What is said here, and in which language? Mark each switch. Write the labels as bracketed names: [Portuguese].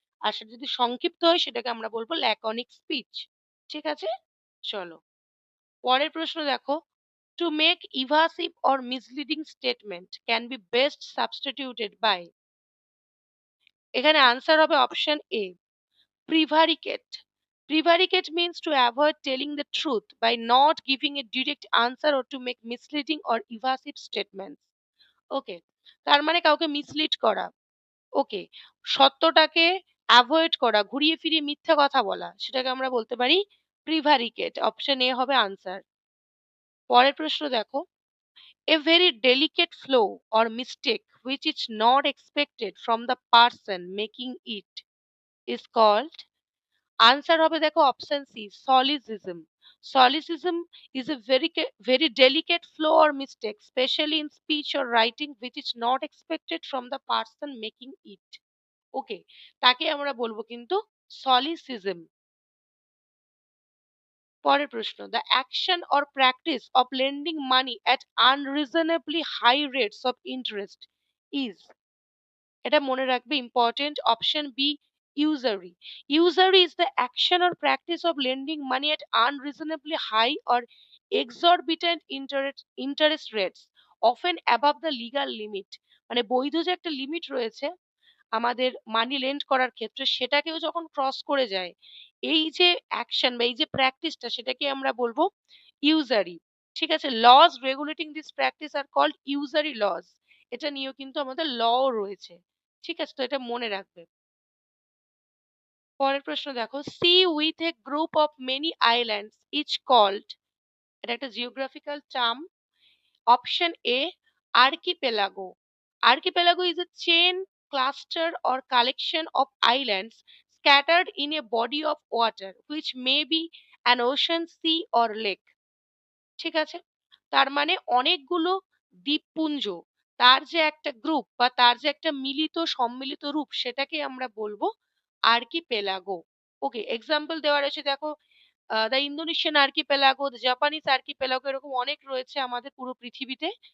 [Bangla] আর সেটা যদি সংক্ষিপ্ত হয় সেটাকে আমরা বলবো ল্যাকনিক স্পিচ। ঠিক আছে? চলো পরের প্রশ্ন দেখো, to make ইভাসিভ or misleading statement can be best substituted by. এখানে আনসার হবে option A, [English] prevaricate. Prevaricate means to avoid telling the truth by not giving a direct answer or to make misleading or evasive statements. [Bangla] ওকে, তার মানে কাউকে mislead করা। ওকে, সত্যটাকে avoid করা, ঘুরিয়ে ফিরিয়ে মিথ্যা কথা বলা, সেটাকে আমরা বলতে পারি প্রিভারিকেট। অপশন এ হবে আনসার। পরের প্রশ্ন দেখো, [English] a very delicate flaw or mistake which is not expected from the person making it is called। [Bangla] Answer হবে দেখো option C, সলিসিজম। সলিসিজম [English] is a very delicate flaw or mistake, especially in speech or writing, which is not expected from the person making it. [Bangla] ওকে, তাকে আমরা বলবো কিন্তু সলিসিজম। পরের প্রশ্ন, [English] the action or practice of lending money at unreasonably high rates of interest is। [Bangla] এটা মনে রাখবে, important, option B, [English] usury. Usury is the action or practice of lending money at unreasonably high or exorbitant interest rates, often above the legal limit. [Bangla] মানে বৈধ যে একটা limit রয়েছে আমাদের মানি lend করার ক্ষেত্রে, সেটাকেও যখন ক্রস করে যায়, এই যে অ্যাকশন বা এই যে প্র্যাকটিসটা, সেটাকে আমরা বলবো ইউজারি। ঠিক আছে, lodge regulating this practice are called ইউজারি lodge. এটা নিয়েও কিন্তু আমাদের ল রয়েছে। ঠিক আছে, তো এটা মনে রাখবে। পরের প্রশ্ন দেখো, C with a group of many islands each called. এটা একটা geographical term. Option A, archipelago. [English] Archipelago is a chain, cluster, or collection of islands scattered in a body of water, which may be an ocean, sea, or lake. [Bangla] ঠিক আছে, তার মানে অনেকগুলো দ্বীপপুঞ্জ, তার যে একটা গ্রুপ বা তার যে একটা মিলিত সম্মিলিত রূপ, সেটাকে আমরা বলবো আর্কিপেলাগো। ওকে, এক্সাম্পল দেওয়া রয়েছে দেখো, the Indonesian archipelago, the Japanese archipelago, এরকম অনেক রয়েছে আমাদের পুরো পৃথিবীতে।